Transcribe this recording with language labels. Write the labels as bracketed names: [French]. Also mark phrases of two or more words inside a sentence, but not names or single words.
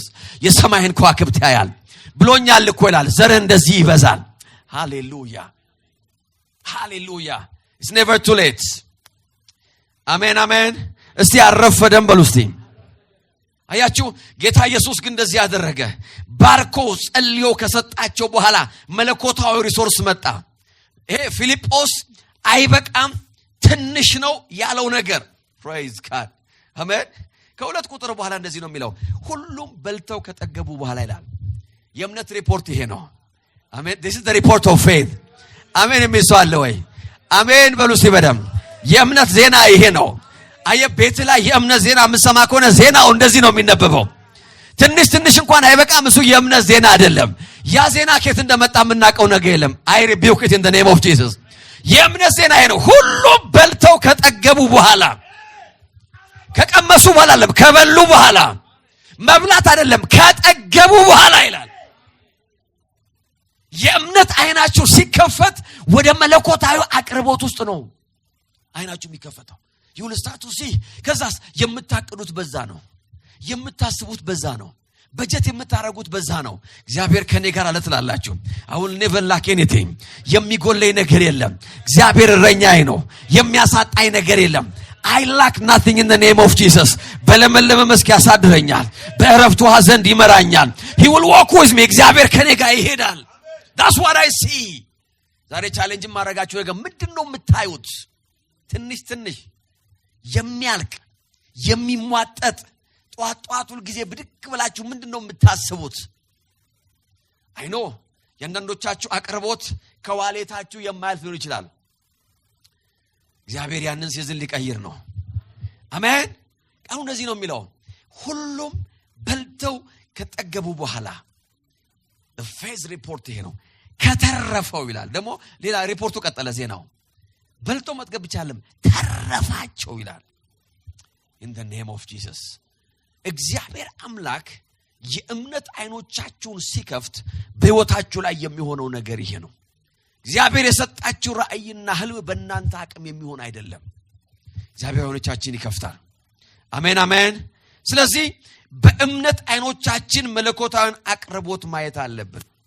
[Amharic] የሰማይን ከዋክብት ያያል ብሎኛል እኮ ይላል ዘርህ እንደዚህ ይበዛል ሃሌሉያ ሃሌሉያ [English] it's never too late [Amharic] አሜን አሜን እስቲ አረፈደም በሉ እስቲ አያችሁ ጌታ ኢየሱስ ግን እንደዚህ ያደረገ ባርኮ ጸልዮ ከሰጣቸው በኋላ መለኮታዊ ሪሶርስ መጣ ይሄ ፊልጶስ አይበቃም ትንሽ ነው ያለው ነገር [English] praise God [Amharic] አሜን ከሁለት ቁጥር በኋላ እንደዚህ ነው የሚለው ሁሉም በልተው ከጠገቡ በኋላ ይላል የእምነት ሪፖርት ይሄ ነው አሜን [English] this is the report of faith [Amharic] አሜን የሚሰዋለ ወይ አሜን በሉ ሲበደም የእምነት ዜና ይሄ ነው አየቤት ላይ የእምነት ዜና ምሰማ ከሆነ ዜናው እንደዚህ ነው የሚነበበው ትንሽ እንኳን አይበቃም እሱ የእምነት ዜና አይደለም ያ ዜና ከየት እንደመጣ ምናቀው ነገር የለም [English] I rebuke it in the name of Jesus [Amharic] የእምነት ዜና ይሄ ነው ሁሉም በልተው ከጠገቡ በኋላ ከቀመሱ በኋላ አይደለም ከበሉ በኋላ መብላት አይደለም ከጠገቡ በኋላ ይላል የእምነት አይናችሁ ሲከፈት ወደ መለኮታዊ አቅርቦት ውስጥ ነው አይናችሁ የሚከፈተው [English] you will start to see [Amharic] ከዛስ የምታቀዱት በዛ ነው የምታስቡት በዛ ነው በጀት የምታረጉት በዛ ነው እግዚአብሔር ከኔ ጋር አለ ትላላችሁ [English] I will never lack anything [Amharic] የሚጎለኝ ነገር የለም እግዚአብሔር እረኛዬ ነው የሚያሳጣኝ ነገር የለም [English] I lack nothing in the name of Jesus [Amharic] በለመለመ መስክ ያሳድረኛል በእረፍቱ ውሃ ዘንድ ይመራኛል [English] he will walk with me [Amharic] እግዚአብሔር ከኔ ጋር ይሄዳል [English] that's what I see [Amharic] ዛሬ ቻሌንጅ ማረጋችሁ ነገር ምንድነው የምታዩት ትንሽ የሚያልቅ የሚሟጠጥ ጧጧት ሁሉ ጊዜ ብድቅ ብላችሁ ምንድነው የምታስቡት [English] I know [Amharic] ያንዳንዶቻችሁ አቅርቦት ከዋሌታችሁ የማያልፍ ሊሆን ይችላል እግዚአብሔር ያንን ሲዝን ሊቀይር ነው አሜን አሁን እንደዚህ ነው የሚለው ሁሉም በልተው ከጠገቡ በኋላ [English] the faith report [Amharic] ይሄ ነው ከተረፈው ይላል ደግሞ ሌላ ሪፖርቱ ቀጠለ ዜናው በልቶ መጥገብ ይቻላል ተረፋቸው ይላል [English] in the name of Jesus [Amharic] እግዚአብሔር አምላክ የእምነት አይኖቻችሁን ሲከፍት በህይወታችሁ ላይ የሚሆነው ነገር ይሄ ነው እግዚአብሔር የሰጣችሁ ራእይና ህልም በእናንተ አቅም የሚሆን አይደለም እግዚአብሔር አይኖቻችንን ይከፍታል አሜን አሜን ስለዚህ በእምነት አይኖቻችን መለኮታዊን አቅርቦት ማየት አለብን